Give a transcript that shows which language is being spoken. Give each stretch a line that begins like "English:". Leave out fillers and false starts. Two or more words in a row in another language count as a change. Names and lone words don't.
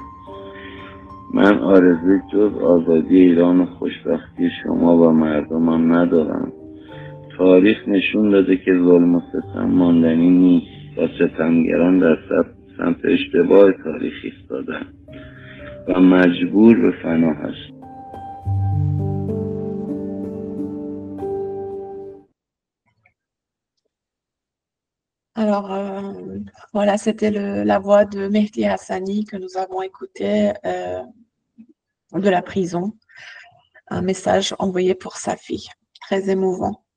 Persian: من آرزوی جز آزادی ایران و خوشبختی شما و مردمم ندارم. تاریخ نشون داده که ظلم و ستم ماندنی نیست و ستمگران در سمت اشتباه تاریخ ایستادن و مجبور به فنا هست.
French: Alors, voilà, c'était la voix de Mehdi Hassani que nous avons écouté de la prison. Un message envoyé pour sa fille, très émouvant.